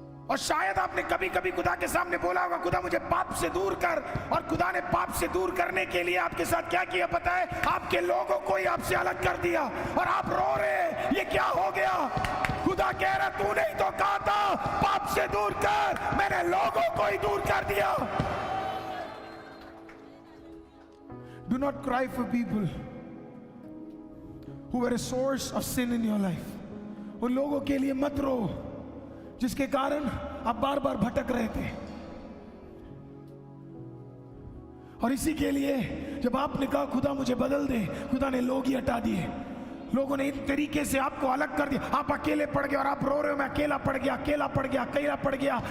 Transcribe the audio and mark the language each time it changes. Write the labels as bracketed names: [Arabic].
[Hindi] और शायद आपने कभी कभी खुदा के सामने बोला होगा, खुदा मुझे पाप से दूर कर, और खुदा ने पाप से दूर करने के लिए आपके साथ क्या किया पता है? आपके लोगों को ही आपसे अलग कर दिया, और आप रो रहे हैं ये क्या हो गया? खुदा कह रहा तूने ही तो कहा था पाप से दूर कर, मैंने लोगों को ही दूर कर दिया। [English] Do not cry for people who were a source of sin in your life। [Hindi] उन लोगों के लिए मत रो जिसके कारण आप बार बार भटक रहे थे। और इसी के लिए जब आपने कहा खुदा मुझे बदल दे, खुदा ने लोग ही हटा दिए, लोगों ने इन तरीके से आपको अलग कर दिया, आप अकेले पड़ गए और आप रो रहे हो मैं अकेला पड़ गया, अकेला पड़ गया, अकेला पड़ गया।